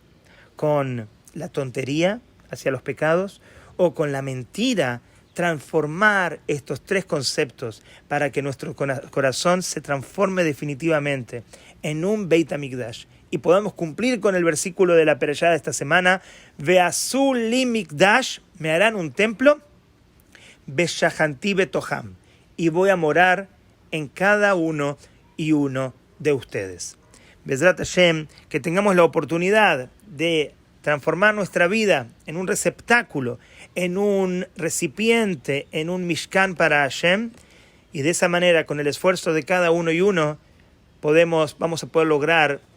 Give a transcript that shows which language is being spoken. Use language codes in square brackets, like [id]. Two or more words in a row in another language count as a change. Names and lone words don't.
[es] con la tontería hacia los pecados o con la mentira, transformar estos tres conceptos para que nuestro corazón se transforme definitivamente en un [he] בית המקדש [es] y podamos cumplir con el versículo de la Perashá de esta semana: [he] ועשו לי מקדש, [es] me harán un templo, [he] ושכנתי בתוכם, [es] y voy a morar en cada uno y uno de ustedes. [he] בעזרת השם, [es] que tengamos la oportunidad de transformar nuestra vida en un receptáculo, en un recipiente, en un Mishkan para Hashem, y de esa manera, con el esfuerzo de cada uno y uno, vamos a poder lograr